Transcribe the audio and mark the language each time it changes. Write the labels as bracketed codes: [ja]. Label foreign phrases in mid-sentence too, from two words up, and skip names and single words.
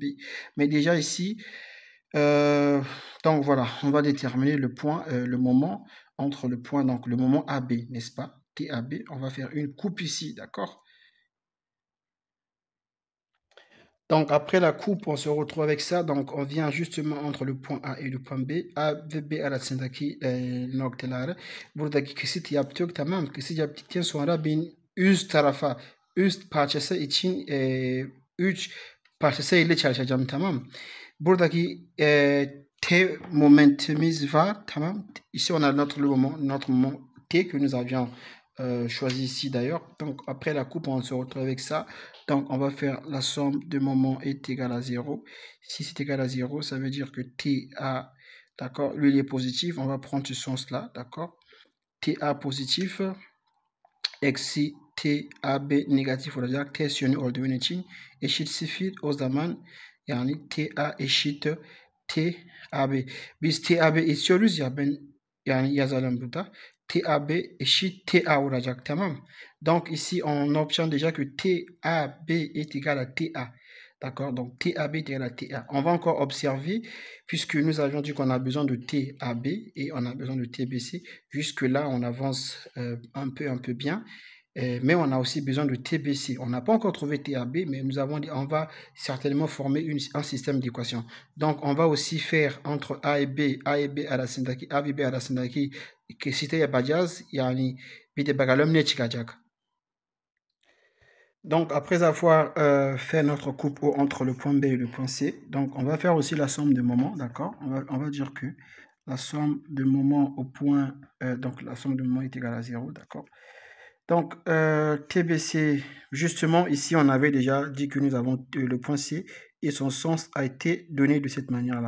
[fr] Mais déjà ici, donc voilà, on va déterminer le point, le moment entre le point, donc le moment AB, n'est-ce pas? TAB, on va faire une coupe ici, d'accord? Donc après la coupe, on se retrouve avec ça. Donc on vient justement entre le point A et le point B. [tr] A ve B arasındaki noktaları buradaki kesit yaptık, tamam. Kesit yaptıktan sonra bin üst tarafa, üst parçası için 3 parçası ile çalışacağım, tamam. Buradaki T momentimiz var, tamam. [fr] Ici on a notre moment T que nous avions choisi ici d'ailleurs. Donc après la coupe, on se retrouve avec ça. Donc on va faire la somme de moments est égale à 0. Si c'est égal à 0, ça veut dire que TA, d'accord, lui il est positif. On va prendre ce sens-là, d'accord. TA positif, [tr] eksi TAB negatif olacak. Ters yönü olduğu için eşit 0 o zaman yani TA eşit TAB. Biz TAB istiyoruz ya, ben yani yazalım burada. TAB eşit TA olacak, tamam. [fr] Donc ici on obtient déjà que TAB est égal à TA. D'accord, donc TAB est égal à TA. On va encore observer, puisque nous avions dit qu'on a besoin de TAB et on a besoin de TBC. Jusque-là, on avance un peu bien. Mais on a aussi besoin de TBC. On n'a pas encore trouvé TAB, mais nous avons dit on va certainement former un système d'équations. Donc on va aussi faire entre A et B [tr] arasındaki, A ve B arasındaki kesite yapacağız. Yani bir de bakalım ne çıkacak. [fr] Donc après avoir fait notre coupe entre le point B et le point C, donc on va faire aussi la somme de moments, d'accord? On va dire que la somme de moments au point, donc la somme de moments est égale à 0, d'accord? Donc, TBC, justement, ici, on avait déjà dit que nous avons le point C et son sens a été donné de cette manière-là.